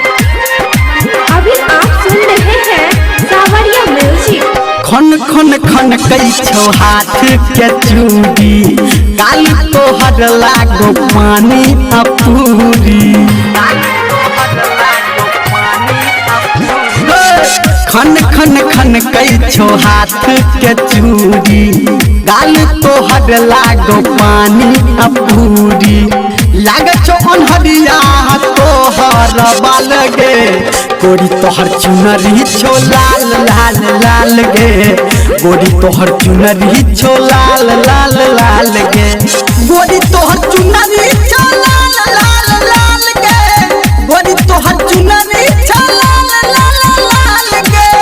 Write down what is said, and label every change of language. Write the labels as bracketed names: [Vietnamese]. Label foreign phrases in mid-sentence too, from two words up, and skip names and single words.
[Hindi] अभी आप सुन रहे हैं सावरिया म्यूजिक। [Angika] खन खन खन कई छो हाथ के चूड़ी, काल तोहर लागो पानी अपूरी। खन खन खन कई छो हाथ के चूड़ी, गाल तोहर लागो पानी अपूरी। लाग छो अनहरिया तोहर बाल गे, गोरी तोहर चुनरी छो लाल लाल लाल गे, गोरी तोहर चुनरी छो लाल लाल लाल गे, गोरी तोहर चुनरी छो लाल लाल लाल गे, गोरी तोहर चुनरी छो लाल लाल लाल गे।